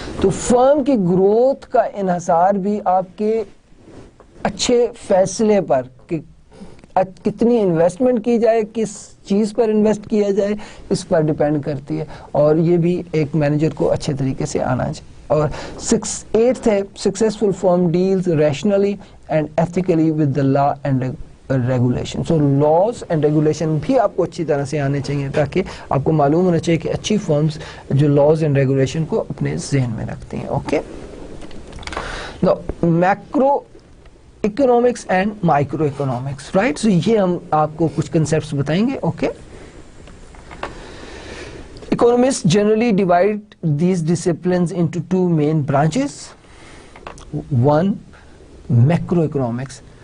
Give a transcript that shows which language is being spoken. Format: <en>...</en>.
<ur>تو فرم کی گروتھ کا انحصار بھی آپ کے اچھے فیصلے پر کہ کتنی انویسٹمنٹ کی جائے, کس چیز پر انویسٹ کیا جائے, اس پر ڈیپینڈ کرتی ہے. اور یہ بھی ایک مینیجر کو اچھے طریقے سے آنا چاہیے.</ur> <en>اور 8th ہے successful firm deals rationally and ethically with the law and regulation.</en> <ur>So laws and regulation بھی آپ کو اچھی طرح سے آنے چاہیے تاکہ آپ کو معلوم ہونا چاہیے کہ اچھی فرمز جو laws and regulation کو اپنے ذہن میں رکھتی ہیں. Okay.</ur> <en>Now macro economics and micro economics, right?</en> <ur>So یہ ہم آپ کو کچھ concepts بتائیں گے. Okay.</ur> <en>Economists generally divide these disciplines into two main branches. One, macroeconomics.</en>